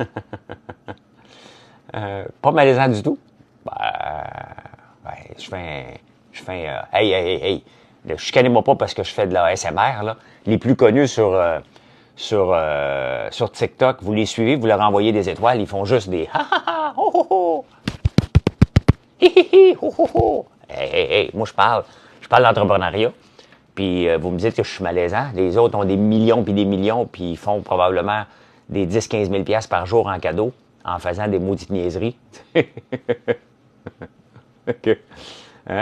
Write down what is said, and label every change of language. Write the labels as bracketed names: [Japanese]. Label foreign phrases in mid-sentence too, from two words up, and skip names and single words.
[French] Pas malaisant du tout. Je fais hey. Ne chicanez-moi pas parce que je fais de la ASMR, là. Les plus connus sur TikTok, vous les suivez, vous leur envoyez des étoiles, ils font juste des ha ha ha, ho ho ho, hi hi hi, ho ho ho. Hey, moi je parle d'entrepreneuriat, puis vous me dites que je suis malaisant, les autres ont des millions puis ils font probablement des 10-15 000 piastres par jour en cadeau en faisant des maudites niaiseries. Okay. Hein?